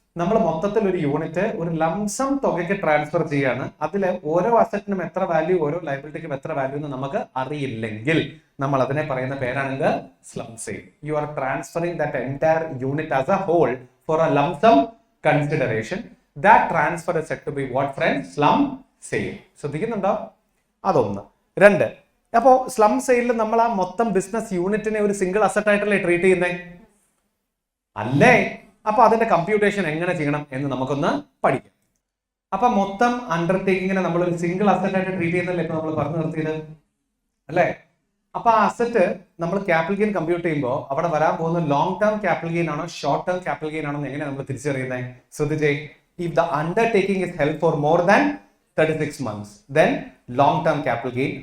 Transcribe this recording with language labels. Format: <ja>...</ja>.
<ml>നമ്മൾ മൊത്തത്തിൽ ഒരു യൂണിറ്റ് ഒരു ലംസം തുകയ്ക്ക് ട്രാൻസ്ഫർ ചെയ്യാണ്. അതിൽ ഓരോ അസറ്റിനും എത്ര വാല്യൂ, ഓരോ ലയബിലിറ്റിക്കും എത്ര വാല്യൂ എന്ന് നമുക്ക് അറിയില്ലെങ്കിൽ നമ്മൾ അതിനെ പറയുന്ന പേരാണ് slum sale.</ml> <en>You are transferring that entire unit as a whole for a lump sum consideration. That transfer is said to be what, friends?</en> <ml>Slum sale. ശ്രദ്ധിക്കുന്നുണ്ടോ? അതൊന്ന്. 2, അപ്പോ സ്ലം സെയിലിൽ നമ്മൾ ആ മൊത്തം ബിസിനസ് യൂണിറ്റിനെ ഒരു സിംഗിൾ അസറ്റ് ആയിട്ടല്ലേ ട്രീറ്റ് ചെയ്യുന്നേ, അല്ലേ? അപ്പൊ അതിന്റെ കമ്പ്യൂട്ടേഷൻ എങ്ങനെ ചെയ്യണം എന്ന് നമുക്കൊന്ന് പഠിക്കാം. അപ്പൊ മൊത്തം അണ്ടർടേക്കിങ്ങിനെ നമ്മൾ ഒരു സിംഗിൾ അസറ്റ് ആയിട്ട് ട്രീറ്റ് ചെയ്യുന്നല്ലേ ഇപ്പൊ നമ്മൾ പറഞ്ഞു നിർത്തിയത്, അല്ലേ? അപ്പൊ ആ അസറ്റ് നമ്മൾ ക്യാപിറ്റൽ ഗെയിൻ കമ്പ്യൂട്ട് ചെയ്യുമ്പോൾ അവിടെ വരാൻ പോകുന്ന ലോങ് ടേം ക്യാപിറ്റൽ ഗെയിൻ ആണോ ഷോർട്ട് ടേം ക്യാപിറ്റൽ ഗെയിൻ ആണോ എങ്ങനെ നമ്മൾ തിരിച്ചറിയുന്നത്? ശ്രദ്ധിച്ചേ.</ml> <en>If the undertaking is held for more than 36 months, then long-term capital gain.</en>